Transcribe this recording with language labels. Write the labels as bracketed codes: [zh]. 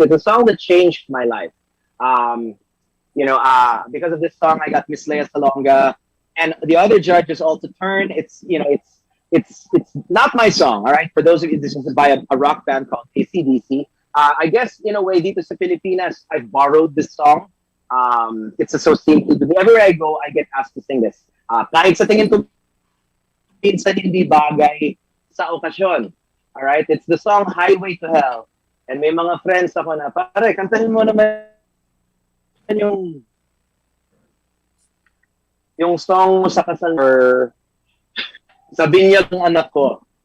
[en] It's a song that changed my life. Because of this song, I got Miss Lea Salonga, and the other judges also turned. It's not my song. All right, for those of you, this is by a rock band called AC/DC. I guess in a way, [tl] dito sa Pilipinas, [en] I've borrowed this song. It's associated with me. Everywhere I go, I get asked to sing this. [tl] Kahit sa tingin ko, minsan hindi bagay sa okasyon. [en] All right, it's the song Highway to Hell. [tl] And may mga friends ako na, pare, kantahin mo naman yung song mo sa kasal or sa binyag ng anak ko.